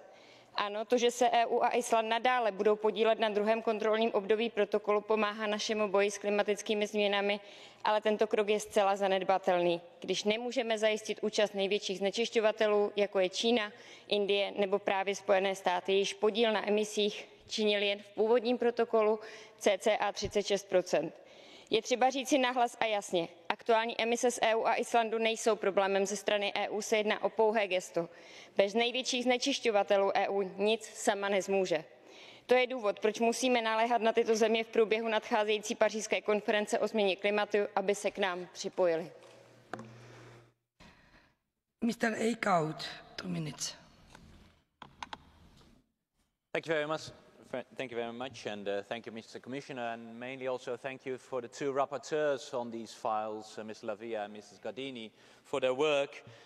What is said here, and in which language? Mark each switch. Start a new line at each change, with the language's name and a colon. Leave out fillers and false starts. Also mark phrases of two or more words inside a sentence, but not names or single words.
Czech: Ano, to, že se EU a Island nadále budou podílet na druhém kontrolním období protokolu, pomáhá našemu boji s klimatickými změnami, ale tento krok je zcela zanedbatelný, když nemůžeme zajistit účast největších znečišťovatelů, jako je Čína, Indie nebo právě Spojené státy, jejichž podíl na emisích činil jen v původním protokolu cca 36%. Je třeba říci nahlas a jasně, aktuální emise z EU a Islandu nejsou problémem ze strany EU, se jedná o pouhé gesto. Bez největších znečišťovatelů EU nic sama nezmůže. To je důvod, proč musíme naléhat na tyto země v průběhu nadcházející pařížské konference o změně klimatu, aby se k nám připojili.
English: Mr. Eickhout, 2 minutes. Thank you Thank you very much, and thank you, Mr. Commissioner, and mainly also thank you for the two rapporteurs on these files, Ms. Lavia and Mrs. Gardini, for their work.